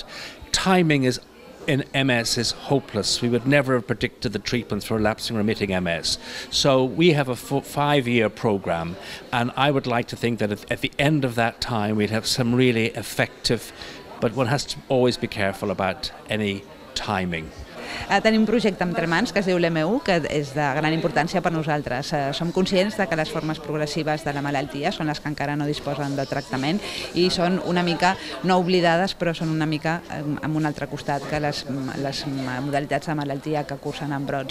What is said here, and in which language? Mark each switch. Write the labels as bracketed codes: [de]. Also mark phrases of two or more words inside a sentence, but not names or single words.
[en] Timing in MS is hopeless. We would never have predicted the treatments for relapsing remitting MS. So we have a 5-year program, and I would like to think that at the end of that time we'd have some really effective, but one has to always be careful about any timing. [ca] Tenim un projecte entre mans que es diu l'MU, que és de gran importància per nosaltres. Som conscients que les formes progressives de la malaltia són les que encara no disposen de tractament i són una mica no oblidades, però són una mica amb un altre costat que les modalitats de malaltia que cursen en brots.